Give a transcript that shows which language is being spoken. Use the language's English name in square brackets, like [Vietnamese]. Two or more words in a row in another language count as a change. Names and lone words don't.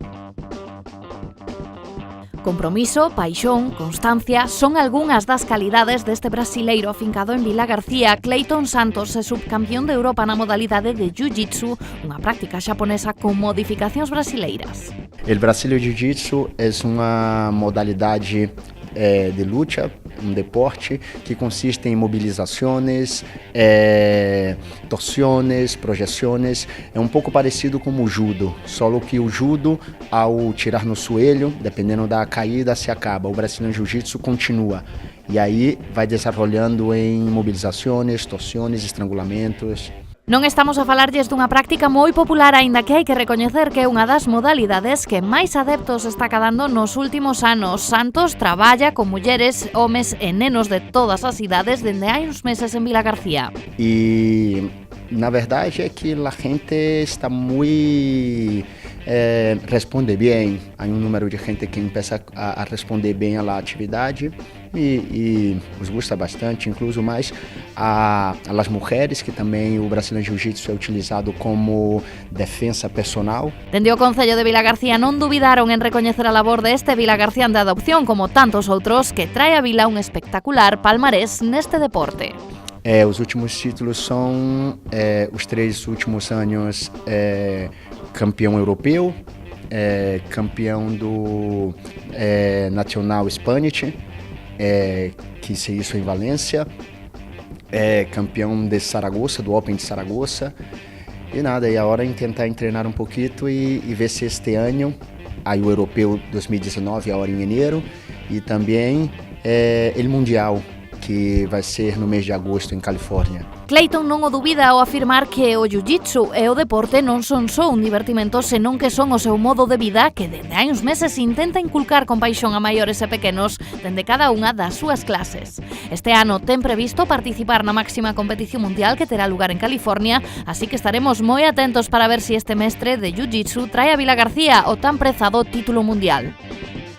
[Galician] Compromiso, paixón, constancia son algunhas das calidades deste brasileiro afincado en Vilagarcía. Cleiton Santos é subcampeón de Europa na modalidade de Jiu-Jitsu, unha práctica xaponesa con modificacións brasileiras. [Portuguese] O Brasileiro Jiu-Jitsu é uma modalidade de luta, um deporte que consiste em mobilizações, torsiones, projeções. É um pouco parecido com o judo, só que o judo, ao tirar no joelho, dependendo da caída, se acaba. O Brasileiro Jiu-Jitsu continua. E aí vai desenvolvendo em mobilizações, torsiones, estrangulamentos. [Galician] Non estamos a falarlles dunha práctica moi popular, aínda que hai que recoñecer que é unha das modalidades que máis adeptos está cadando nos últimos anos. Santos traballa con mulleres, homes e nenos de todas as idades dende hai uns meses en Vilagarcía. [Portuguese] E na verdade é que a gente está muito responde bem. Há número de gente que começa a responder bem à atividade e [Spanish] nos gusta [Portuguese] bastante, incluso mais as mulheres, que também o Brasileiro Jiu-Jitsu é utilizado como defesa personal. [Galician] Dende o Concello de Vilagarcía non dubidaron en recoñecer a labor deste vilagarcián de adopción, como tantos outros, que trae a Vila un espectacular palmarés neste deporte. [Portuguese] Os últimos títulos são os 3 últimos anos campeão europeu, campeão do Nacional Spanish, que se isso em Valência, campeão de Saragossa, do Open de Saragossa. E nada, e agora em tentar treinar um pouquinho e ver se este ano, aí o Europeu 2019, agora em janeiro, e também o Mundial, que vai ser no mês de agosto em Califórnia. [Galician] Cleiton non o dubida ao afirmar que o jiu-jitsu e o deporte non son só un divertimento, senón que son o seu modo de vida que dende hai uns meses intenta inculcar con paixón a maiores e pequenos dende cada unha das súas clases. Este ano ten previsto participar na máxima competición mundial que terá lugar en California, así que estaremos moi atentos para ver se este mestre de jiu-jitsu trae a Vilagarcía o tan prezado título mundial.